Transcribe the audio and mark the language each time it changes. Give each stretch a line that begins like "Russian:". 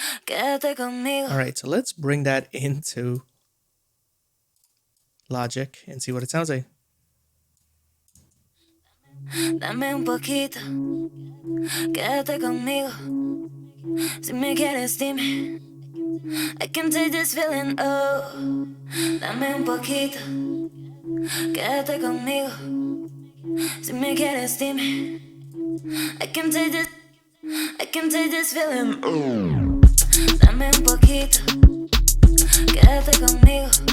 English: Alright, so let's bring that into Logic and see what it sounds like.
Spanish: Dame un poquito, quédate conmigo. Si me quieres, dime.
English: I can take this feeling, oh.
Spanish: Dame un poquito, quédate conmigo. Si me quieres, dime.
English: I can take this feeling, oh.
Spanish: Dame un poquito, quédate conmigo.